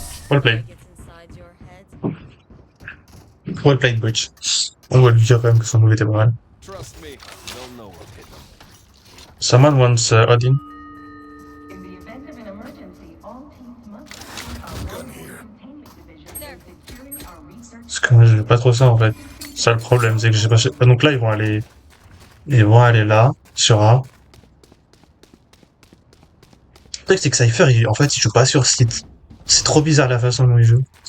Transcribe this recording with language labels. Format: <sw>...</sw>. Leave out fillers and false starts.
<en>Well played. Gets inside your head. Well played, Bridge.</en> <fr>On va lui dire quand même que son move était pas mal.</fr> <en>Trust me, they'll know what hit them. Someone wants Odin. In the event of an emergency, all teams must containment division</en> <fr>Parce que moi, je veux pas trop ça, en fait. C'est ça le problème, c'est que j'ai pas... Donc là, ils vont aller là, sur A. Le truc, c'est que Cypher, en fait, il joue pas sur site. C'est trop bizarre la façon dont il joue.</fr>